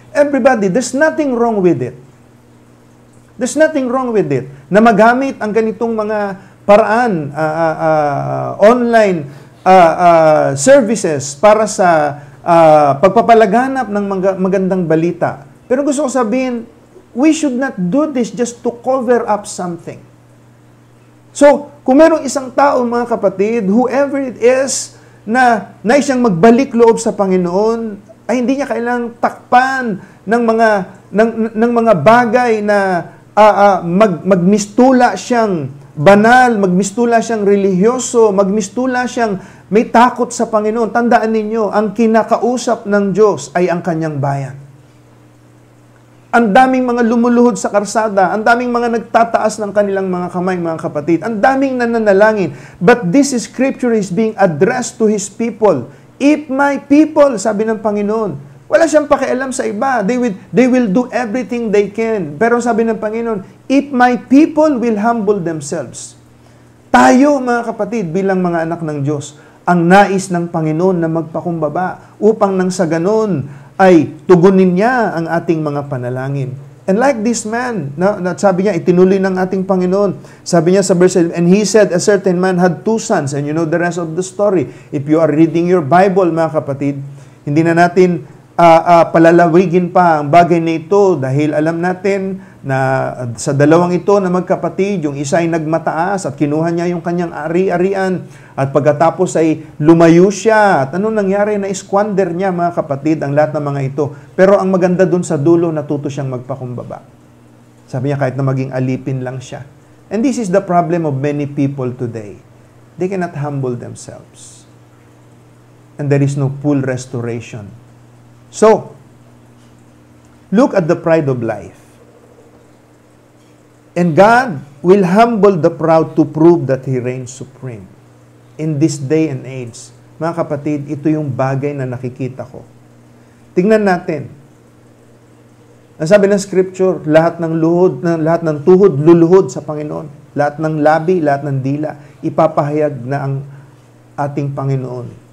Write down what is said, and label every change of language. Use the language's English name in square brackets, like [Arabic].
[English] Everybody, there's nothing wrong with it. There's nothing wrong with it. [Filipino] Na magamit ang ganitong mga paraan, online services para sa pagpapalaganap ng magandang balita. Pero gusto ko sabihin, [English] we should not do this just to cover up something. [Filipino] So, kung merong isang tao, mga kapatid, [English] whoever it is, [Filipino] na nais siyang magbalik loob sa Panginoon, ay hindi niya kailangang takpan ng mga bagay na magmistula siyang banal, magmistula siyang religyoso, magmistula siyang may takot sa Panginoon. Tandaan ninyo, ang kinakausap ng Diyos ay ang kanyang bayan. Ang daming mga lumuluhod sa karsada, ang daming mga nagtataas ng kanilang mga kamay, mga kapatid, ang daming nananalangin. [English] But this scripture is being addressed to His people. If my people, [Filipino] sabi ng Panginoon, wala siyang pakialam sa iba. [English] They will do everything they can. [Filipino] Pero sabi ng Panginoon, [English] if my people will humble themselves. [Filipino] Tayo, mga kapatid, bilang mga anak ng Diyos, ang nais ng Panginoon na magpakumbaba upang nang sa ganon ay tugunin niya ang ating mga panalangin. [English] And like this man, [Filipino] sabi niya, itinuloy ng ating Panginoon. Sabi niya sa [English] verse 7, and he said, a certain man had 2 sons, and you know the rest of the story. If you are reading your Bible, [Filipino] mga kapatid, hindi na natin palalawigin pa ang bagay na ito dahil alam natin na sa dalawang ito na magkapatid, yung isa ay nagmataas at kinuha niya yung kanyang ari-arian at pagkatapos ay lumayo siya. At anong nangyari? Na-squander niya, mga kapatid, ang lahat ng mga ito. Pero ang maganda dun sa dulo, natuto siyang magpakumbaba. Sabi niya, kahit na maging alipin lang siya. [English] And this is the problem of many people today. They cannot humble themselves. And there is no full restoration. So, look at the pride of life. And God will humble the proud to prove that He reigns supreme. In this day and age, [Filipino] mga kapatid, ito yung bagay na nakikita ko. Tingnan natin. Ang sabi ng Scripture, lahat ng tuhod, luluhod sa Panginoon. Lahat ng labi, lahat ng dila, ipapahayag na ang ating Panginoon.